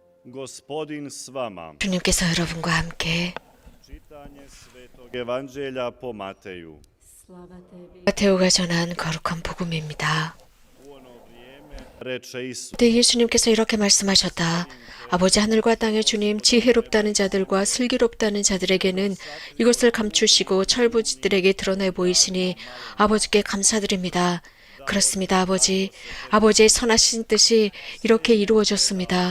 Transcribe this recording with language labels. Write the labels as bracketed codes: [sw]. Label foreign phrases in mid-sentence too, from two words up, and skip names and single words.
[hr] Gospodin s vama. [ko] 주님께서 여러분과 함께 [hr] Čitanje Svetog Evanđelja po Mateju. [ko] 마테오가 전한 거룩한 복음입니다. [hr] U ono vrijeme reče Isus, [ko] 그때 예수님께서 이렇게 말씀하셨다. 아버지 하늘과 땅의 주님, 지혜롭다는 자들과 슬기롭다는 자들에게는 이것을 감추시고 철부지들에게 드러내 보이시니 아버지께 감사드립니다. 그렇습니다, 아버지. 아버지의 선하신 뜻이 이렇게 이루어졌습니다.